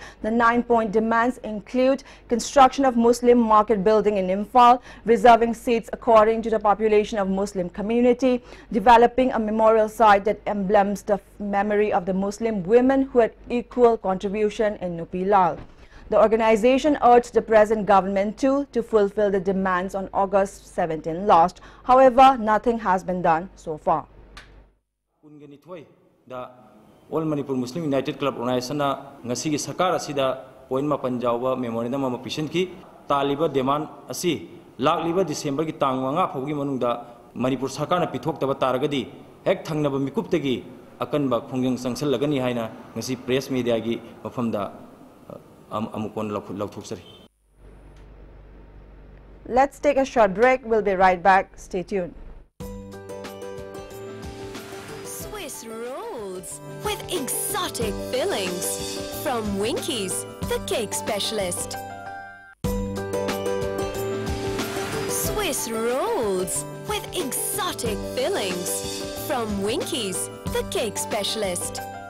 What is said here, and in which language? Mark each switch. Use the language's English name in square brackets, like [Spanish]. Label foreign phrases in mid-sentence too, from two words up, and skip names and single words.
[English] The 9-point demands include construction of Muslim market building in Imphal, reserving seats according to the population of Muslim community, developing a memorial site that emblems the memory of the Muslim women who had equal contribution in Nupilal. The organization urged the present government to fulfill the demands on August 17 last. However, nothing has been done so far. [Manipuri] The All Manipur Muslim United Club Organization ngasi gi sarkar asida point mapan jawba memorandum ama pishin ki taliba demand asi lakliba December ki tang manga phawgi manungda Manipur sarkar na pithok taba taragadi hek thangnaba mikuptagi akanba khongjang sangsal lagani haina ngasi [English] press media [Manipuri] gi mafamda amukon lauthoksari. [English] Let's take a short break. We'll be right back. Stay tuned. Swiss rolls with exotic fillings from Winkies, the cake specialist. Swiss rolls with exotic fillings from Winkies, the cake specialist.